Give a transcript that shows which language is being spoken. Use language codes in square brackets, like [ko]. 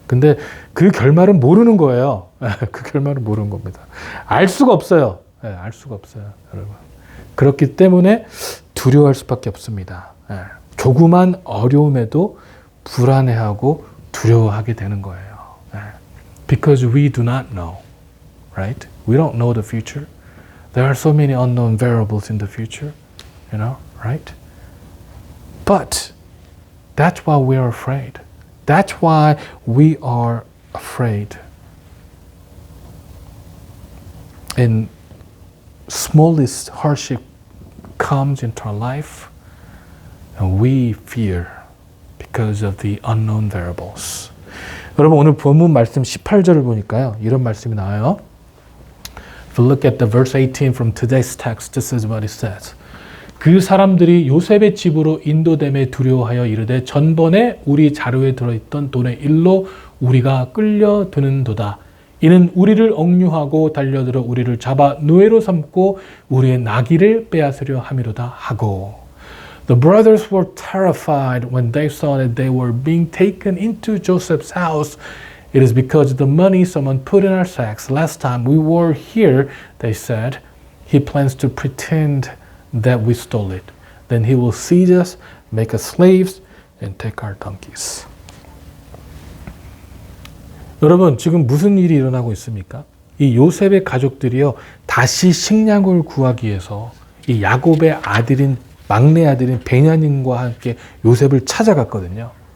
[ko] 근데 그 결말은 모르는 거예요. 그 결말은 모르는 겁니다. 알 수가 없어요. 네, 알 수가 없어요, 여러분. 그렇기 때문에 두려워할 수밖에 없습니다. 네. 조그만 어려움에도 불안해하고 두려워하게 되는 거예요. 네. [en] Because we do not know, right? We don't know the future. There are so many unknown variables in the future, right? But that's why we are afraid. That's why we are afraid. And smallest hardship comes into our life, and we fear because of the unknown variables. [ko] 여러분 오늘 본문 말씀 18절을 보니까요. 이런 말씀이 나와요. [en] If you look at the verse 18 from today's text, this is what it says. [ko] 그 사람들이 요셉의 집으로 인도됨에 두려워하여 이르되 전번에 우리 자루에 들어있던 돈의 일로 우리가 끌려드는도다. 이는 우리를 억류하고 달려들어 우리를 잡아 노예로 삼고 우리의 나귀를 빼앗으려 함이로다 하고. [en] The brothers were terrified when they saw that they were being taken into Joseph's house. It is because of the money someone put in our sacks. Last time we were here, they said, he plans to pretend that we stole it. Then he will seize us, make us slaves, and take our donkeys. [ko] 여러분, 지금 무슨 일이 일어나고 있습니까? 이 요셉의 가족들이요, 다시 식량을 구하기 위해서 이 야곱의 아들인 막내 아들인 베냐민과 함께 요셉을 찾아갔거든요.